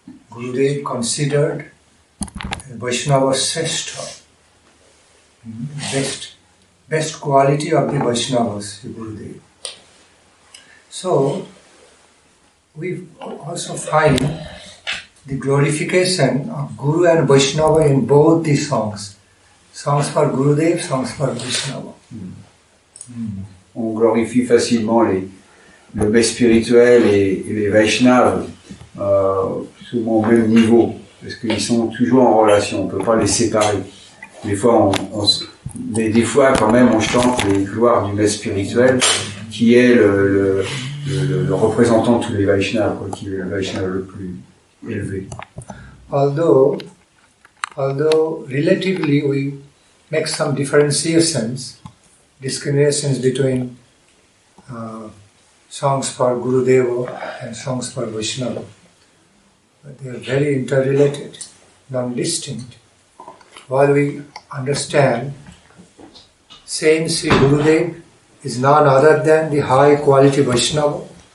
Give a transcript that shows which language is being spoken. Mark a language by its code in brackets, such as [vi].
[en] Gurudev considered Vaishnava Sreshta, best quality of the Vaishnavas, Gurudev. So, we also find the glorification of Guru and Vaishnava in both the songs. Songs for Gurudev, songs for Vaishnava. [fr] On glorifie facilement le best spirituel et les Vaishnavas, souvent au même niveau. Parce qu'ils sont toujours en relation, on ne peut pas les séparer. Des fois, mais des fois, quand même, on chante les gloires du maître spirituel, qui est le représentant de tous les Vaishnavas, qui est le Vaishnava le plus élevé. [en] Although relatively we make some discriminations between songs for Gurudeva and songs for Vaishnava. But they are very interrelated, non-distinct. While we understand, same Sri Gurudev is none other than the high quality Vaishnava.